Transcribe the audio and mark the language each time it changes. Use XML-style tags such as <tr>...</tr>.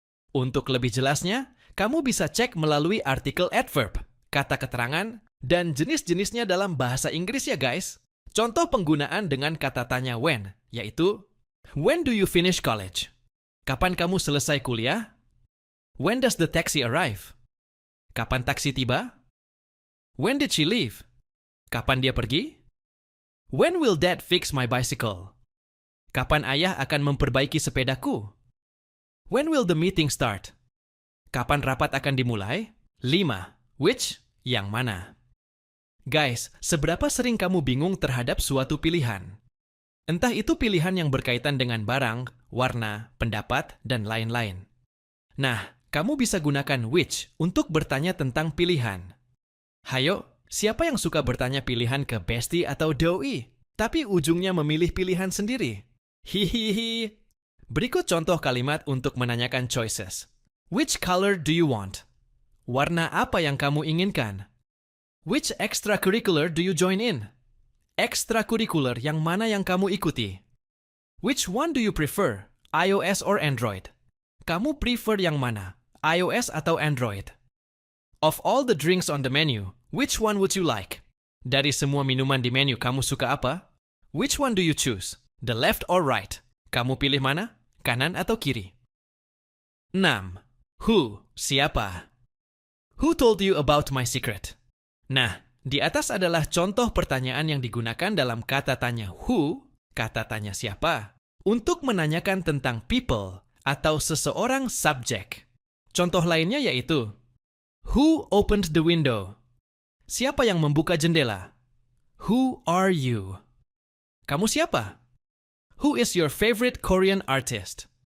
<id>Untuk lebih jelasnya, kamu bisa cek melalui artikel adverb, kata keterangan, dan jenis-jenisnya dalam bahasa Inggris ya guys. Contoh penggunaan dengan kata tanya when, yaitu</id> <en>when do you finish college?</en> <id>Kapan kamu selesai kuliah?</id> <en>When does the taxi arrive?</en> <id>Kapan taksi tiba?</id> <en>When did she leave?</en> <id>Kapan dia pergi?</id> <en>When will dad fix my bicycle?</en> <id>Kapan ayah akan memperbaiki sepedaku?</id> <en>When will the meeting start?</en> <id>Kapan rapat akan dimulai? 5. Which? Yang mana? Guys, seberapa sering kamu bingung terhadap suatu pilihan? Entah itu pilihan yang berkaitan dengan barang, warna, pendapat, dan lain-lain. Nah, kamu bisa gunakan which untuk bertanya tentang pilihan. Hayo, siapa yang suka bertanya pilihan ke bestie atau doi, tapi ujungnya memilih pilihan sendiri? Hihihi. Berikut contoh kalimat untuk menanyakan choices.</id> <en>Which color do you want?</en> <id>Warna apa yang kamu inginkan?</id> <en>Which extracurricular do you join in?</en> <id>Ekstrakurikuler yang mana yang kamu ikuti?</id> <en>Which one do you prefer? iOS or Android?</en> <id>Kamu prefer yang mana? iOS atau Android?</id> <en>Of all the drinks on the menu, which one would you like?</en> <id>Dari semua minuman di menu, kamu suka apa?</id> <en>Which one do you choose? The left or right?</en> <id>Kamu pilih mana? Kanan atau kiri?</id> <en>6. Who? Siapa? Who told you about my secret?</en> <id>Nah, di atas adalah contoh pertanyaan yang digunakan dalam kata tanya who, kata tanya siapa, untuk menanyakan tentang people atau seseorang subjek. Contoh lainnya yaitu,</id> <en>who opened the window?</en> <id>Siapa yang membuka jendela?</id> <en>Who are you?</en> <id>Kamu siapa?</id> <en>Who is your favorite Korean artist?</en>